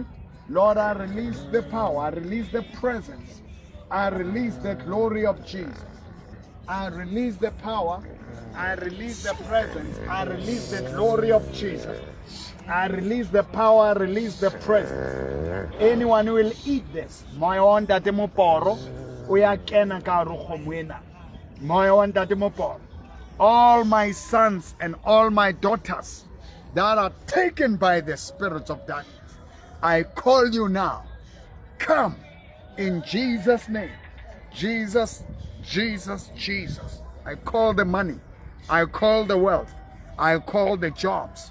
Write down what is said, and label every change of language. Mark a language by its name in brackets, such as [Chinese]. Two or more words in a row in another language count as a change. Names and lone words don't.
[English] Lord, I release the power, I release the presence, I release the glory of Jesus. I release the power, I release the presence, I release the glory of Jesus. I release the power, I release the presence. Anyone who will eat this, [Southern Sotho] moya wa ntate Moporo, uya kena ka hare ho kgomo ena. Moya wa ntate Moporo. [English] All my sons and all my daughters that are taken by the spirits of darkness, I call you now. Come in Jesus' name. Jesus, Jesus, Jesus. I call the money. I call the wealth. I call the jobs.